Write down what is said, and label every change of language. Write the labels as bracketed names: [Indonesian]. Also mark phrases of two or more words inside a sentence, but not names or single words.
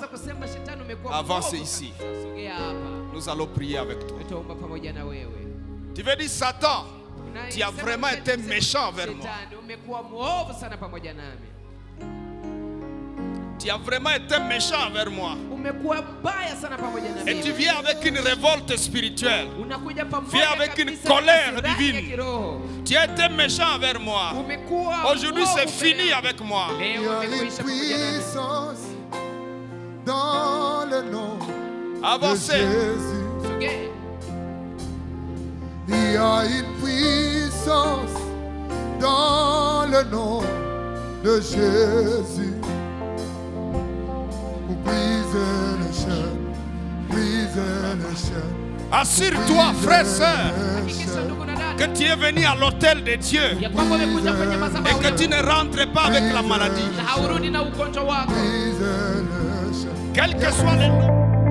[French] Avance ici. Nous allons prier avec toi. Tu veux dire, Satan, tu as vraiment été méchant envers moi. Tu as vraiment été méchant envers moi. [Swahili] imekuwa mbaya sana pamoja na [French] Et [Swahili] mimi. [French] tu viens avec une révolte spirituelle. [Swahili] Unakuja [French] Viens [Swahili] pamoja [French] avec une [Swahili] kabisa [French] colère [Swahili] na hasira ya [French] divine. [Swahili] kiroho. [French] Tu as été méchant envers moi. [Swahili] Umekuwa [French] Aujourd'hui, c'est [Swahili] mwovu [French] fini [Swahili] mbele yangu. [French] avec moi. Il y [Swahili] Leo [French] a une [Swahili] imekwisha pamoja na mimi. [French] puissance dans le nom de Avancez. Jésus. [Swahili] Sogea. [French] Il y a une puissance dans le nom de Jésus pour briser les chaînes, briser les chaînes. Assure-toi, frère, sœur, [Swahili] Hakikisha ndugu na dada, [French] que tu es venu à l'autel de Dieu [Swahili] ya kwamba umekuja kwenye [French] et [Swahili] madhabahu [French] que tu [Swahili] ya [French] ne rentres pas avec la maladie. [Swahili] na haurudi na ugonjwa wako. [French] Briser les chaînes. Quel que soit le nom.